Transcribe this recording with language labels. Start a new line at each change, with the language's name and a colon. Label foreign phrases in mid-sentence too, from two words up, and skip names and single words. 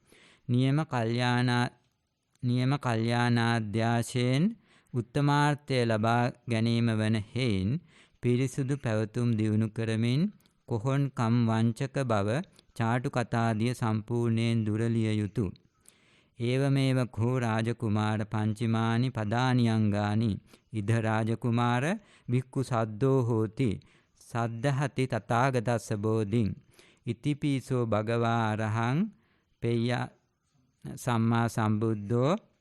Sinhala: නියම කල්යාණාධ්‍යාශයෙන් උත්තමාර්ථය ලබා ගැනීම වන හේයින් පිරිසුදු පැවතුම් දියුණු කරමින් කොහොන්කම් වංචක බව චාටු කතාදිය සම්පූර්ණයෙන් දුරලිය යුතුය.
Pali: ඒවමේව කෝ රාජකුමාර පංචිමානි පදානියංගානි ඉද රාජකුමාර භික්ඛු සද්දෝ හෝති සද්ධහති තථාගතස්ස බෝධින් ඉතිපිසෝ භගවා අරහං පෙය්‍ය සම්මා සම්බුද්ධෝ